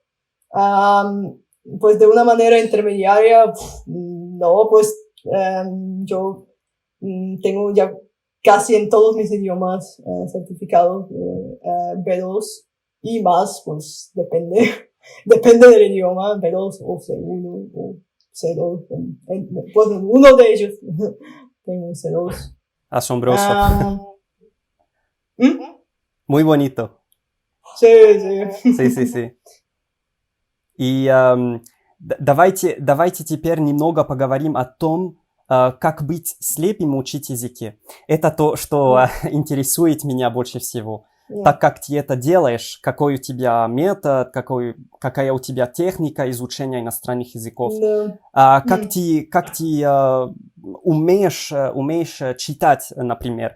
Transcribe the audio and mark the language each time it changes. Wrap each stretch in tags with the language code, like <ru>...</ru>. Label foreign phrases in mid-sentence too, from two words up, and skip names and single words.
<es>Pues de una manera intermediaria, no, pues yo tengo ya casi en todos mis idiomas certificados B2 y más, pues depende del idioma, B2 o C1 o C2, pues en uno de ellos tengo C2. Asombroso. ¿Mm? Muy bonito. Sí.</es> <ru>И давайте теперь немного поговорим о том, как быть слепым и учить языки. Это то, что интересует меня больше всего. Так как ты это делаешь, какой у тебя метод, какая у тебя техника изучения иностранных языков, как ты умеешь читать, например.</ru>